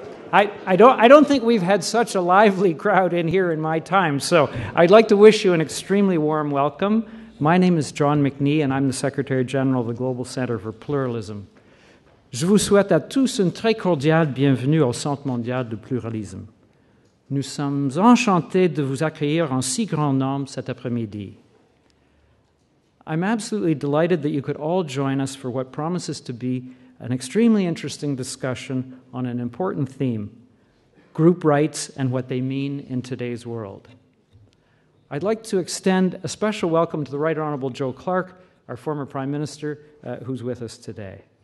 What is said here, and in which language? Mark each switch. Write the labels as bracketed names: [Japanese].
[English] I don't think we've had such a lively crowd in here in my time, so I'd like to wish you an extremely warm welcome. My name is John McNee, and I'm the Secretary General of the Global Centre for Pluralism. [French] Je vous souhaite à tous une très cordiale bienvenue au Centre mondial de pluralisme. Nous sommes enchantés de vous accueillir en si grand nombre cet après-midi. [English] I'm absolutely delighted that you could all join us for what promises to be an extremely interesting discussion on an important theme, group rights and what they mean in today's world. I'd like to extend a special welcome to the Right Honourable Joe Clark, our former Prime Minister, who's with us today.